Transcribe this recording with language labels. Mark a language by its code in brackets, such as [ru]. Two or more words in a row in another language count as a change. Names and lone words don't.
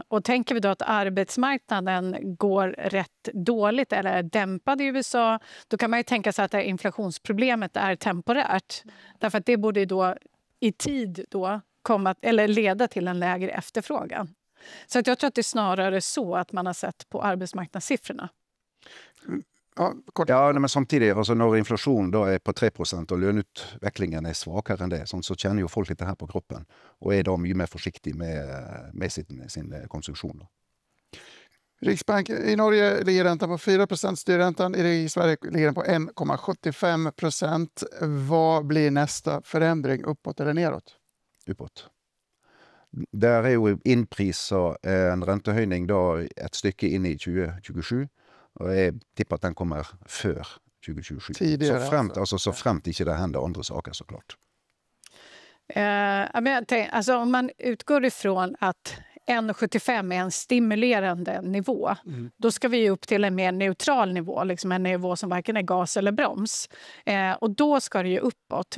[sv] Och tänker vi då att arbetsmarknaden går rätt dåligt eller är dämpad i USA, då kan man ju tänka sig att det inflationsproblemet är temporärt. Därför att det borde då i tid då komma eller leda till en lägre efterfrågan. Så att jag tror att det är snarare så att man har sett på arbetsmarknadssiffrorna. [no] Ja, men samtidig, altså når inflasjonen da er på 3% og lønutviklingen er svakere enn det, sånn, så kjenner jo folk litt det her på kroppen, og er da mye mer forsiktig med sin konsumtion. [sv] Riksbanken i Norge ligger räntan på 4%, styrräntan i Sverige ligger den på 1,75%. Vad blir nästa förändring, uppåt eller neråt? Uppåt. [no] Der er jo innpriset en rentehøyning da et stykke inn i 2027, og jeg tipper at den kommer før 2027. [sv] Tidigare, [no] så fremt ikke det [sv] händer andra saker såklart. Alltså om man utgår ifrån att 1,75 är en stimulerande nivå, då ska vi upp till en mer neutral nivå, liksom en nivå som varken är gas eller broms. Och då ska det ju uppåt.